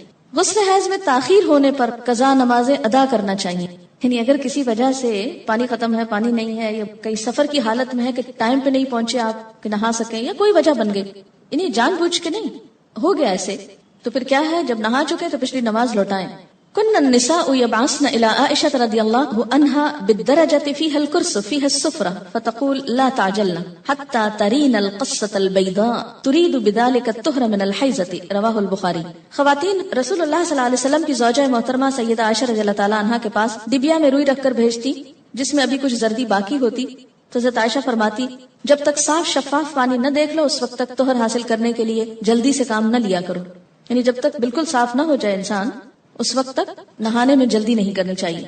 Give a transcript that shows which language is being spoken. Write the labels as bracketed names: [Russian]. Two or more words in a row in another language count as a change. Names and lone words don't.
[Urdu] غسل حیض میں تاخیر ہونے پر قضا نمازیں ادا کرنا چاہیے. یعنی اگر کسی وجہ سے پانی ختم ہے، پانی نہیں ہے یا کہیں سفر کی حالت میں ہے کہ ٹائم پے نہیں پہنچے آپ کہ نہا سکیں یا کوئی وجہ بن گئی، یعنی جان بوجھ کے نہیں ہو گیا ایسے، تو پھر کیا ہے جب نہا چکے تو پچھلی نماز لوٹائیں. [Arabic] كن النساء يبعثن إلى عائشة رضي الله عنها بالدرجة فيها الكرسف فيها الصفرة فتقول لا تعجلن حتى ترين القصة البيضاء تريد بذلك الطهر من الحيضة رواه البخاري. [Urdu] خواتین رسول اللہ [Arabic] صلى الله عليه وسلم [Urdu] کی زوجہ محترمہ سیدہ عائشہ [Arabic] رضي الله تعالى عنها [Urdu] کے پاس ڈبیا میں روئی رکھ کر بھیجتی جس میں ابھی کچھ زردی باقی ہوتی، تو حضرت عائشہ فرماتی جب تک صاف شفاف پانی نہ دیکھ لو اس وقت تک طہر حاصل کرنے کے لیے جلدی سے کام نہ لیا کرو. یعنی جب تک بالکل صاف نہ ہو جائے انسان اس وقت تک نہانے میں جلدی نہیں کرنی چاہیے.